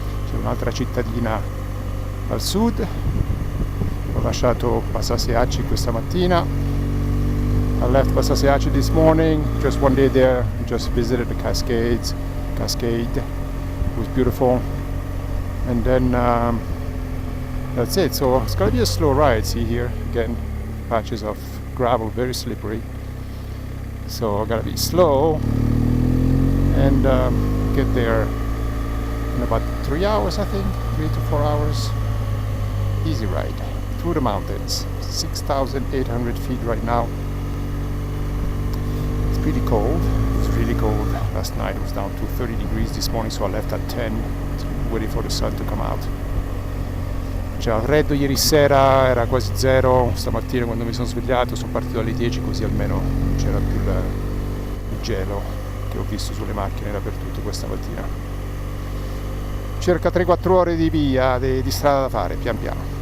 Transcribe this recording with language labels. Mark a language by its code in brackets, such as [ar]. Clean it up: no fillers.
[it] C'è un'altra cittadina al sud. Ho lasciato Basaseachi questa mattina. [en] I left Basaseachi this morning, just one day there, just visited the cascade. It was beautiful. And then that's it. So it's gonna be a slow ride. See here, again, patches of gravel, very slippery. So I gotta be slow and get there in about 3 hours, I think, 3 to 4 hours. Easy ride through the mountains. 6,800 feet right now. It's pretty cold. It's really cold. Last night it was down to 30 degrees this morning, so I left at 10, waiting for the sun to come out. [it] C'era freddo ieri sera, era quasi zero. Stamattina quando mi sono svegliato sono partito alle 10, così almeno non c'era più il gelo che ho visto sulle macchine dappertutto questa mattina. Circa 3-4 ore di via, di strada da fare, pian piano.